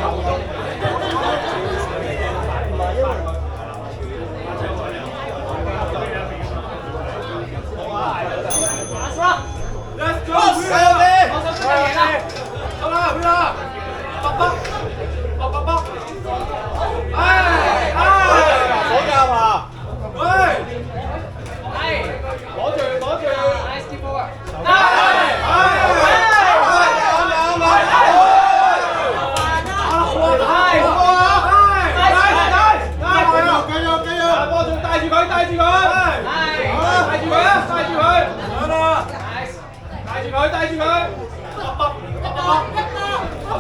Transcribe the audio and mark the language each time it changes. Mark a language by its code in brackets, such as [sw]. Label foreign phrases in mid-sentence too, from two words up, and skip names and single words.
[en] Let's go！ [yue] 加油啲！好啦，邊啦？北！左教下。喂！ [en] 攞住 ，nice keep forward。 [yue] 波仲帶住佢，帶住佢，帶住佢啊，帶住佢，帶住佢，帶住佢，走，